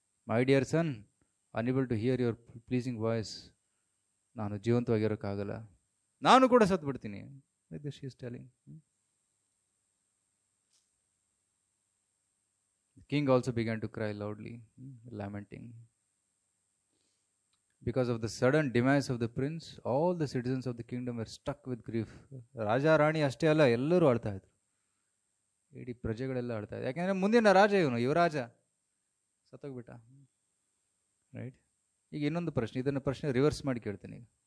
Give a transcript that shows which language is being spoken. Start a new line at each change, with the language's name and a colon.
English: my dear son, unable to hear your pleasing voice,
Kannada: ನಾನು ಜೀವಂತವಾಗಿರೋಕ್ಕಾಗಲ್ಲ, ನಾನು ಕೂಡ ಸತ್ತು ಬಿಡ್ತೀನಿ.
English: She is telling. King also began to cry loudly, lamenting. Because of the sudden demise of the prince, all the citizens of the kingdom were stuck with grief.
Kannada: Raja Rani ಅಷ್ಟೇ ಅಲ್ಲ, ಎಲ್ಲರೂ ಅಳ್ತಾ ಇದ್ರು, ಇಡೀ ಪ್ರಜೆಗಳೆಲ್ಲ ಅಳ್ತಾ ಇದ್ರು. ಯಾಕೆಂದರೆ ಮುಂದಿನ ರಾಜ ಇವನು, ಯುವರಾಜ ಸತ್ತೋಗ್ಬಿಟ್ಟ, ರೈಟ್? ಈಗ ಇನ್ನೊಂದು ಪ್ರಶ್ನೆ, ಇದನ್ನು ಪ್ರಶ್ನೆ ರಿವರ್ಸ್ ಮಾಡಿ ಕೇಳ್ತೀನಿ ಈಗ.